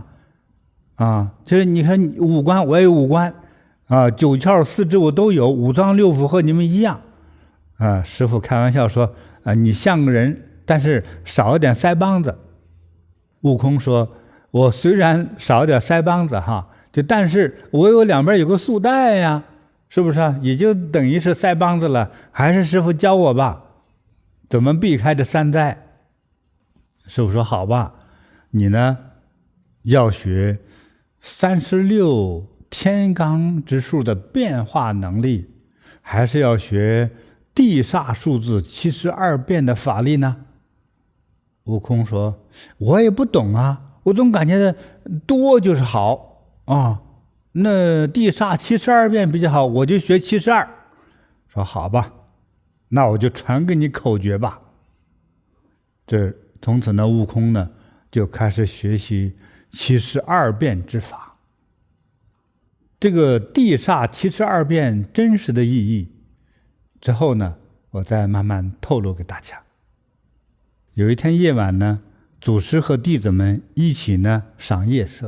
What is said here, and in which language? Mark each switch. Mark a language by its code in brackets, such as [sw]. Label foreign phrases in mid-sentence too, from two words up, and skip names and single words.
[zh] 就是你看五官，我也有五官九竅四肢我都有，五脏六腑和你們一樣。師父開玩笑說，你像個人，但是少一點腮幫子。悟空說，我雖然少一點腮幫子但是我有兩邊有個束帶呀，是不是也就等於是腮帮子了？還是師父教我吧，怎麼避開這三災？師父說，好吧，你呢要學36天罡之數的變化能力，還是要學地煞數字72變的法力呢？悟空說，我也不懂啊，我總感覺多就是好那地煞72变比較好，我就学72。說好吧，那我就传给你口诀吧。從此呢，悟空呢就開始學習72變之法。這個地煞72變真實的意義，之後呢，我再慢慢透露給大家。有一天夜晚呢，祖師和弟子們一起呢賞夜色。